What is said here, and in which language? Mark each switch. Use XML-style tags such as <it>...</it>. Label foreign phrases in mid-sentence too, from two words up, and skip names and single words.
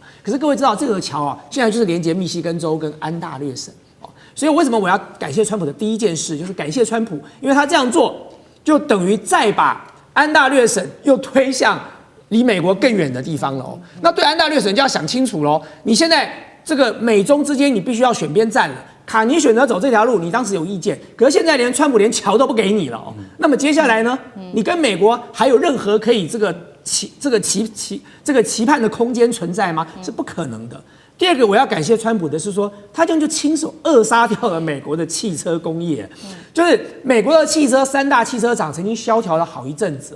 <zh>可是各位知道這個橋啊，現在就是連接密西根州跟安大略省哦，所以為什麼我要感謝川普的第一件事就是感謝川普，因為他這樣做就等於再把安大略省又推向離美國更遠的地方了哦。那對安大略省就要想清楚嘍，你現在這個美中之間你必須要選邊站了。卡尼選擇走這條路，你當時有意見，可是現在連川普連橋都不給你了哦。那麼接下來呢？你跟美國還有任何可以這個期盼的空間存在嗎？是不可能的。第二個我要感謝川普的是說，他這樣就親手扼殺掉了美國的汽車工業，就是美國的汽車3大汽車廠曾經蕭條了好一陣子哦。</zh>